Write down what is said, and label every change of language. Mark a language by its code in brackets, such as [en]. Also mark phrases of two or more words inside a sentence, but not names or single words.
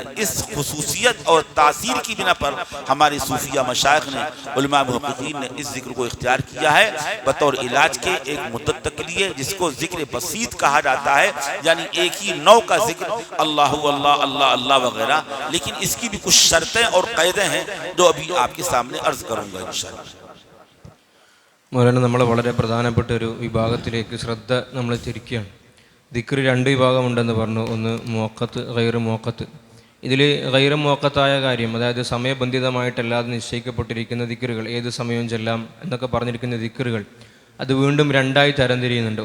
[ur] اس خصوصیت اور تاثیر کی بنا پر ہمارے صوفیہ مشائخ نے، علماء محققین نے اس ذکر کو اختیار کیا ہے بطور علاج کے ایک مدت تک کے لیے، جس کو ذکر بسیط کہا جاتا ہے، یعنی ایک ہی نوع کا ذکر اللہ اللہ اللہ اللہ وغیرہ، لیکن اس کی بھی کچھ شرطیں اور قیدیں ہیں جو ابھی آپ کے سامنے عرض کروں گا انشاءاللہ۔ [ml] മൗലാന നമ്മൾ വളരെ പ്രധാനപ്പെട്ട ഒരു വിഭാഗത്തിലേക്ക് ശ്രദ്ധ നമ്മൾ തിരിക്കുകയാണ്. ദിക്ർ രണ്ട് വിഭാഗമുണ്ടെന്ന് പറഞ്ഞു. ഒന്ന് മുഅഖത്ത്, [ar] غير مؤقت. [ml] ഇതിൽ [ar] غير مؤقت [ml] കാര്യം, അതായത് സമയബന്ധിതമായിട്ടല്ലാതെ നിശ്ചയിക്കപ്പെട്ടിരിക്കുന്ന ദിക്റുകൾ, ഏത് സമയവും ചെല്ലാം എന്നൊക്കെ പറഞ്ഞിരിക്കുന്ന ദിക്റുകൾ, അത് വീണ്ടും രണ്ടായി തരംതിരിയുന്നുണ്ട്.